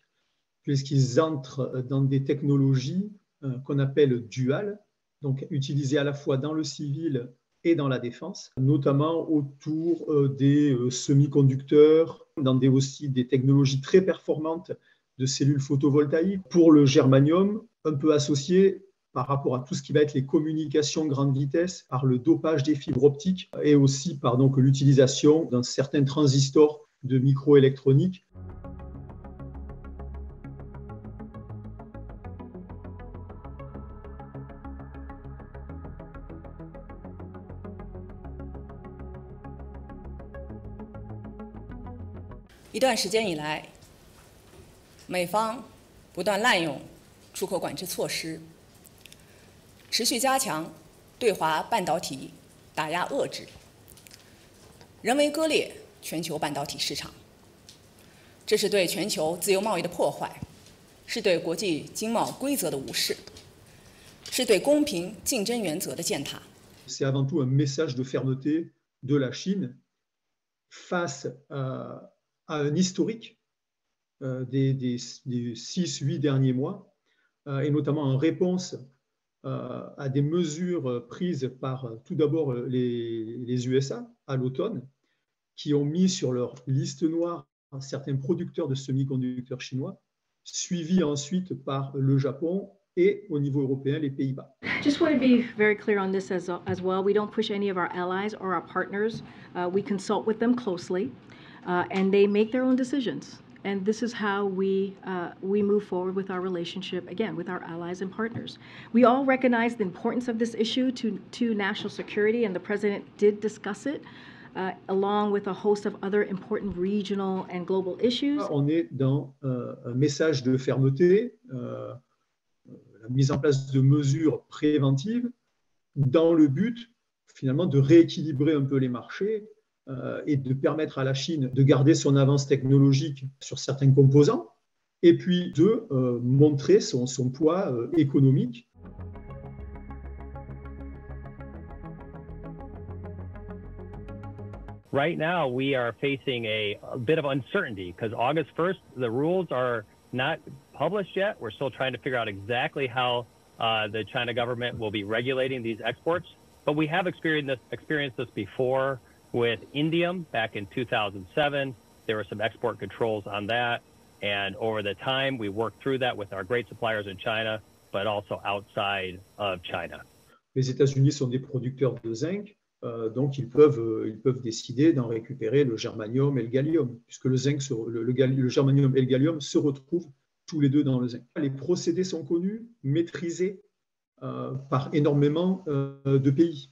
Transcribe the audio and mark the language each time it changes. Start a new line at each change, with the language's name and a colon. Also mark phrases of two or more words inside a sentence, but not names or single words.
French: puisqu'ils entrent dans des technologies qu'on appelle duales, donc utilisées à la fois dans le civil et dans la défense, notamment autour des semi-conducteurs, dans aussi des technologies très performantes de cellules photovoltaïques. Pour le germanium, un peu associé par rapport à tout ce qui va être les communications grande vitesse, par le dopage des fibres optiques et aussi par l'utilisation d'un certain transistor de microélectronique.
Chinese: 一段时间以来，美方不断滥用出口管制措施，持续加强对华半导体打压遏制，人为割裂全球半导体市场。这是对全球自由贸易的破坏，是对国际经贸规则的无视，是对公平竞争原则的践踏。
French: C'est avant tout un message de fermeté de la Chine face à un historique des 6-8 derniers mois, et notamment en réponse à des mesures prises par tout d'abord les USA à l'automne, qui ont mis sur leur liste noire certains producteurs de semi-conducteurs chinois, suivis ensuite par le Japon et au niveau européen les Pays-Bas.
English: Just want to be very clear on this as well. We don't push any of our allies or our partners. We consult with them closely, and they make their own decisions. And this is how we move forward with our relationship, again, with our allies and partners. We all recognize the importance of this issue to national security, and the President did discuss it, along with a host of other important regional and global issues.
French: On est dans un message de fermeté, la mise en place de mesures préventives dans le but, finalement, de rééquilibrer un peu les marchés et de permettre à la Chine de garder son avance technologique sur certains composants et puis de montrer son poids économique.
English: Right now, we are facing a bit of uncertainty because August 1st, the rules are not published yet. We're still trying to figure out exactly how the China government will be regulating these exports. But we have experienced this before with indium back in 2007. There were some export controls on that. And over the time, we worked through that with our great suppliers in China, but also outside of China.
French: Les États-Unis sont des producteurs de zinc. Donc, ils peuvent décider d'en récupérer le germanium et le gallium, puisque le germanium et le gallium se retrouvent tous les deux dans le zinc. Les procédés sont connus, maîtrisés par énormément de pays.